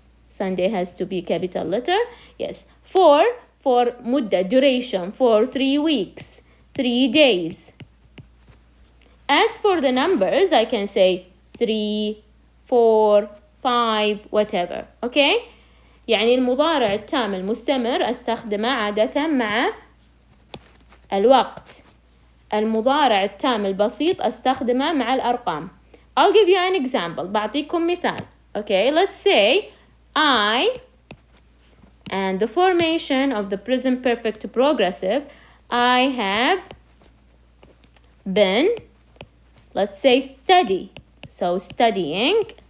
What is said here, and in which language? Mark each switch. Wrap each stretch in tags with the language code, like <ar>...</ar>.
<en>Sunday has to be capital letter. Yes. For مدة, duration. For 3 weeks. 3 days. As for the numbers, I can say 3, 4, 5, whatever.</en> <ar>يعني المضارع التام المستمر أستخدمه عادة مع الوقت. المضارع التام البسيط أستخدمه مع الأرقام.</ar> <en>I'll give you an example.</en> <ar>بعطيكم مثال.</ar> <en>Let's say I, and the formation of the present perfect progressive, I have been, let's say study. So studying.</en>